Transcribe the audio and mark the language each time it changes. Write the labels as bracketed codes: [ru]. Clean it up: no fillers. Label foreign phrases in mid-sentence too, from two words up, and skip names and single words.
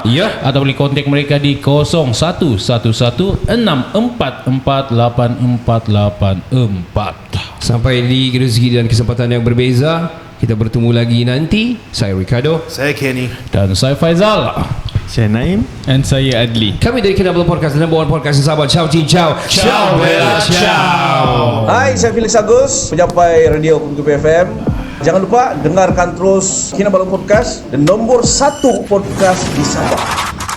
[ms] Atau boleh kontak mereka di 0111644844. Sampai di rezeki dan kesempatan yang berbeza, kita bertemu lagi nanti. Saya Ricardo, saya Kenny, dan saya Faizal. Saya Naim, dan saya Adli. Kami dari Kinabalu Podcast, [en] number one podcast in Sabah. [it] Ciao, ciao. Ciao, bella, ciao. [ms] Hai, saya Felix Agus, penyampai radio Kumtu FM. Jangan lupa dengarkan terus Kinabalu Podcast, dan nombor 1 podcast di Sabah.